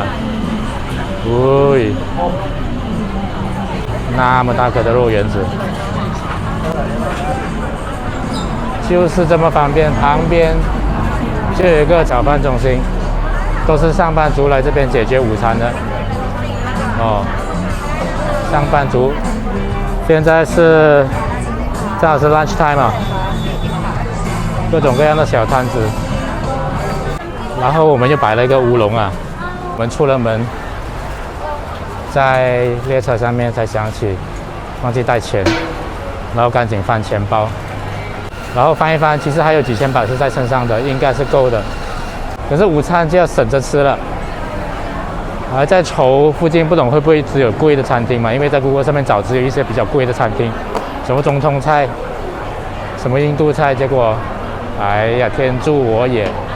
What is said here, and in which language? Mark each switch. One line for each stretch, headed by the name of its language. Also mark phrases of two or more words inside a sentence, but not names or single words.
Chinese: 喂，那麼大顆的肉圓子，就是這麼方便，旁邊就有一個早飯中心，都是上班族來這邊解決午餐的。哦，上班族，現在是正好是
English: lunch time
Chinese: 啊，各種各樣的小攤子。然後我們又擺了一個烏龍啊，我們出了門，在列車上面才想起忘記帶錢，然後趕緊翻錢包，然後翻一翻，其實還有幾千塊是在身上的，應該是夠的。可是午餐就要省着吃了。還在愁附近不懂會不會只有貴的餐廳嘛？因為在 Google 上面找只有一些比較貴的餐廳，什麼中東菜，什麼印度菜，結果，哎呀，天助我也！